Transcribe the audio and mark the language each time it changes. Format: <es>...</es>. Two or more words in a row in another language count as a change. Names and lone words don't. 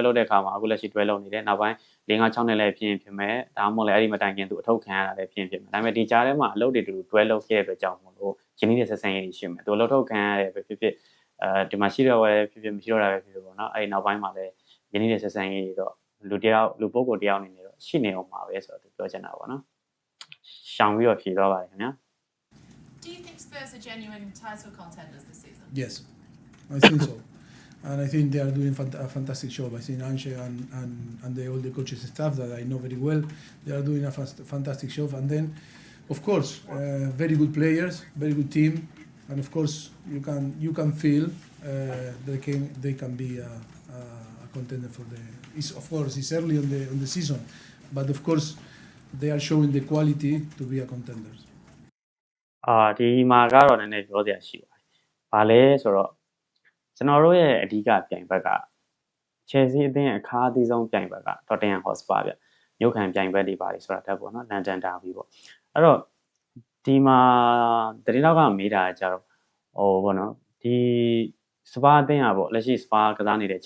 <my>လို့တဲ့အခါမှာအခုလက်ရှိတွဲလို့နေတယ်နောက်ပိုင်း5-6နှစ်လည်းဖြစ်မယ်ဒါမှမဟုတ်လည်းအဲ့ဒီမတိုင်ခင်သူအထုတ်ခံရတာလည်းဖြစ်မယ်ဒါပေမဲ့ဒီကြားထဲမှာအလုပ်တွေတူတွဲလို့ခဲ့တဲ့အတွက်ကြောင့်မလို့ရင်းနှီးတဲ့ဆက်ဆံရေးတွေရှိမယ်သူအလုပ်ထုတ်ခံရတယ်ပဲဖြစ်ဒီမှာရှိတော့ပဲဖြစ်မရှိတော့တာပဲဖြစ်ပေါ့နော်အဲ့ဒီနောက်ပိုင်းမှာလည်းရင်းနှီးတဲ့ဆက်ဆံရေးတွေတော့လူပုဂ္ဂိုလ်တယောက်အနေနဲ့တော့ရှိနေအောင်ပါပဲဆိုတော့သူပြောချင်တာပေါ့နော်ရှောင်ပြီးတော့ဖြေသွားပါတယ်ခင်ဗျာ</my> <en>Do you think Spurs are genuine title contenders this season? Yes, I think so. And I think they are doing a fantastic job. I think Anche and all the coaches staff that I know very well, they are doing a fantastic job. And then, of course, very good players, very good team, and of course you can feel they can be a contender for the. Of course, it's early on the season, but of course they are showing the quality to be a contender.</en> <my>ဒီမှာကတော့နည်းနည်းပြောစရာရှိပါတယ်။ဘာလဲဆိုတော့ကျွန်တော်တို့ရဲ့အဓိကပြိုင်ဘက်က Chelsea အသင်းအခါအသီးဆုံးပြိုင်ဘက်က Tottenham Hotspur ဗျ။မြို့ခံပြိုင်ဘက်တွေပါတယ်ဆိုတာတက်ပေါ့နော်။ London Derby ပေါ့။အဲ့တော့ဒီမှာတတိနောက်ကမေးတာကြတော့ဟိုပေါ့နော်။ဒီစပါအသင်းอ่ะပေါ့လက်ရှိစပါကစားနေတဲ့ခြေ</my>